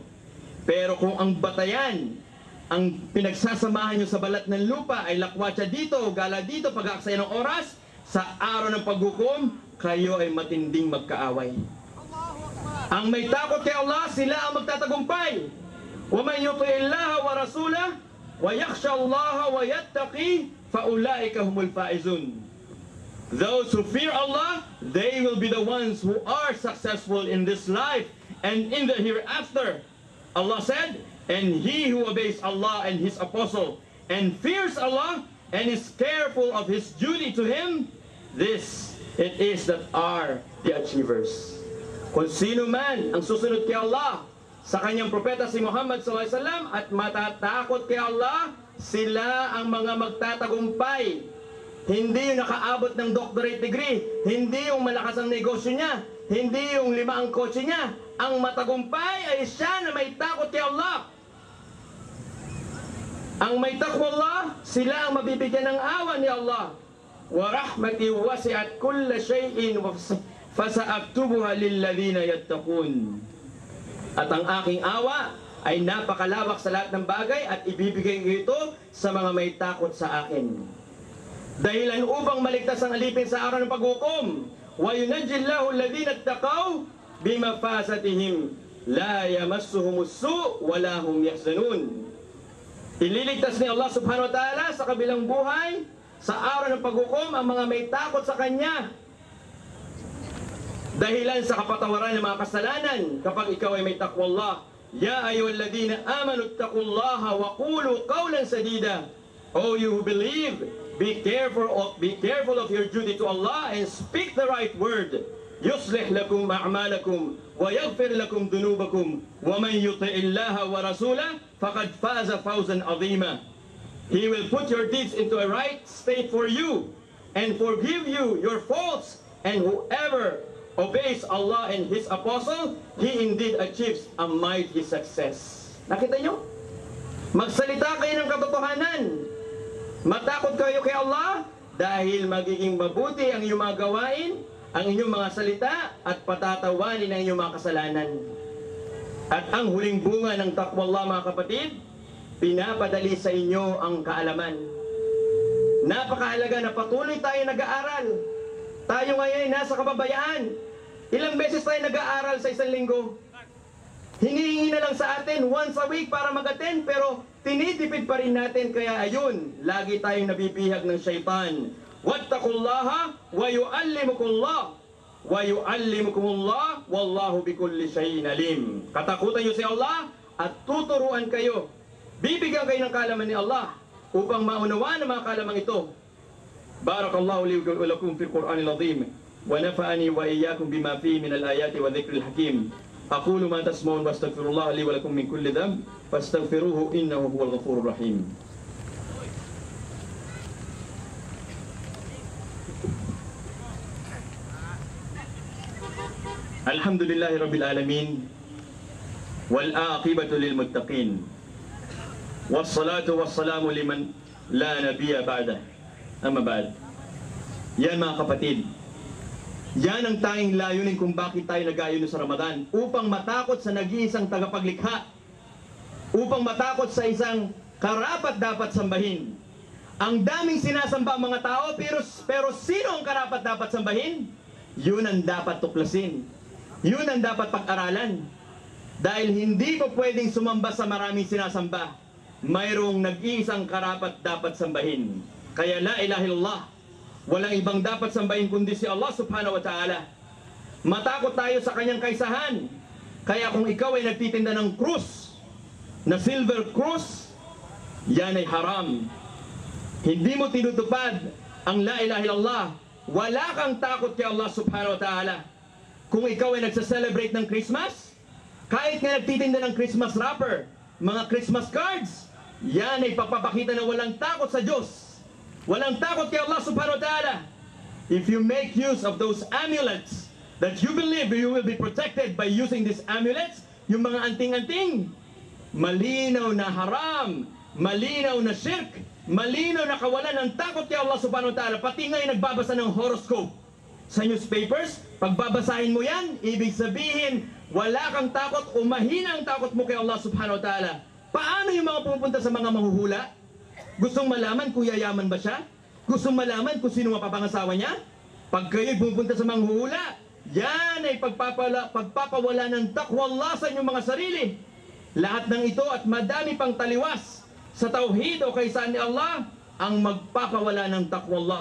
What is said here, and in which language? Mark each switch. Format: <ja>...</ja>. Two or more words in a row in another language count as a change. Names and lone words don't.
<tl>Pero kung ang batayan, ang pinagsasamahan nyo sa balat ng lupa ay lakwatsa dito, gala dito, pag-aaksaya ng oras, sa araw ng paghukom, kayo ay matinding magkaaway. Ang may takot kay Allah, sila ang magtatagumpay.</tl> <ar>وَمَنْ يُطِعِ اللَّهَ وَرَسُولَهُ وَيَخْشَى اللَّهَ وَيَتَّقِي فَأُولَٰئِكَ هُمُ الْفَائِزُونَ.</ar> <en>Those who fear Allah, they will be the ones who are successful in this life and in the hereafter. Allah said, and he who obeys Allah and his apostle and fears Allah and is careful of his duty to him, this it is that are the achievers.</en> <tl>Kung sino man ang susunod kay Allah sa kanyang propeta si Muhammad SAW at matatakot kay Allah, sila ang mga magtatagumpay. Hindi yung nakaabot ng</tl> <en>doctorate degree,</en> <tl>hindi yung malakas ang negosyo niya, hindi yung 5 ang kotse niya. Ang matagumpay ay siya na may takot kay Allah. Ang may takwa Allah, sila ang mabibigyan ng awa ni Allah.</tl> <ar>ورحمتي وسعت كل شيء فسأكتبها للذين يتقون.</ar> <tl>At ang aking awa ay napakalawak sa lahat ng bagay at ibibigay ko ito sa mga may takot sa akin. Dahilan upang maligtas ang alipin sa araw ng paghukom.</tl> <ar>وينجي الله الذين اتقوا بمفازتهم لا يمسهم السوء ولا هم يحزنون.</ar> <tl>Ililigtas ni Allah</tl> <ar>سبحانه وتعالى</ar> <tl>sa kabilang buhay, sa araw ng paghukom, ang mga may takot sa Kanya. Dahilan sa kapatawaran ng mga kasalanan, kapag ikaw ay may takwa Allah.</tl> <ar>يا أيها الذين آمنوا اتقوا الله وقولوا قولا سديدا.</ar> <en>O you who believe, be careful of your duty to Allah and speak the right word.</en> <ar>يصلح لكم أعمالكم ويغفر لكم ذنوبكم ومن يطع الله ورسوله فقد فاز فوزا عظيما.</ar> <en>He will put your deeds into a right state for you and forgive you your faults, and whoever obeys Allah and His apostle, he indeed achieves a mighty success.</en> <tl>Nakita nyo? Magsalita kayo ng katotohanan. Matakot kayo kay Allah dahil magiging mabuti ang iyong mga gawain, ang inyong mga salita, at patatawanin ang inyong mga kasalanan. At ang huling bunga ng takwa Allah, mga kapatid, pinapadali sa inyo ang kaalaman. Napakahalaga na patuloy tayo nag-aaral. Tayo ngayon nasa kababayaan. Ilang beses tayo nag-aaral sa isang linggo? Hinihingi na lang sa atin</tl> <en>once a week</en> <tl>para mag-attend, pero tinitipid pa rin natin. Kaya ayun, lagi tayong nabibihag ng syaitan.</tl> <ar>واتقوا الله ويعلمك الله ويعلمكم الله والله بكل شيء عليم.</ar> <tl>Katakutan niyo si Allah at tuturuan kayo. Bibigyan kayo ng kaalaman ni Allah upang maunawaan ang mga kaalaman ito.</tl> <ar>بارك الله لي ولكم في القرآن العظيم ونفعني وإياكم بما فيه من الآيات والذكر الحكيم. أقول ما تسمعون وأستغفر الله لي ولكم من كل ذنب فاستغفروه إنه هو الغفور الرحيم. الحمد لله رب العالمين، والعاقبة للمتقين، والصلاة والسلام لمن لا نبي بعده. أما بعد.</ar> <tl>Yan mga kapatid, yan ang tanging layunin kung bakit tayo nag-aayuno sa Ramadan, upang matakot sa nag-iisang tagapaglikha, upang matakot sa isang karapat dapat sambahin. Ang daming sinasamba ang mga tao, pero sino ang karapat dapat sambahin? Yun ang dapat tuklasin. Yun ang dapat pag-aralan. Dahil hindi po pwedeng sumamba sa maraming sinasamba. Mayroong nag-iisang karapat dapat sambahin.</tl> <ar>Kaya لا إله إلا الله.</ar> <tl>Walang ibang dapat sambahin kundi si Allah</tl> <ar>سبحانه وتعالى.</ar> <tl>Matakot tayo sa kanyang kaisahan. Kaya kung ikaw ay nagtitinda ng krus, na silver krus, yan ay haram. Hindi mo tinutupad ang</tl> <ar>لا إله إلا الله,</ar> <tl>wala kang takot kay Allah</tl> <ar>سبحانه وتعالى.</ar> <tl>Kung ikaw ay nagsa-celebrate ng Christmas, kahit nga nagtitinda ng</tl> <en>Christmas wrapper,</en> <tl>mga</tl> <en>Christmas cards,</en> <tl>yan ay pagpapakita na walang takot sa Diyos. Walang takot kay Allah</tl> <ar>سبحانه وتعالى.</ar> <en>If you make use of those amulets that you believe you will be protected by using these amulets,</en> <tl>yung mga anting-anting, malinaw na haram, malinaw na shirk, malinaw na kawalan ng takot kay Allah</tl> <ar>سبحانه وتعالى.</ar> <tl>Pati ngayon nagbabasa ng horoscope sa newspapers, pagbabasahin mo yan, ibig sabihin, wala kang takot o mahina ang takot mo kay Allah</tl> <ar>سبحانه وتعالى.</ar> <tl>Paano yung mga pupunta sa mga mahuhula? Gustong malaman kung yayaman ba siya? Gustong malaman kung sino mapapangasawa niya? Pag kayo'y pupunta sa mahuhula, yan ay pagpapawala ng takwa Allah sa inyong mga sarili. Lahat ng ito at madami pang taliwas sa tauhid o kaysaan ni Allah ang magpapawala ng takwa Allah.</tl>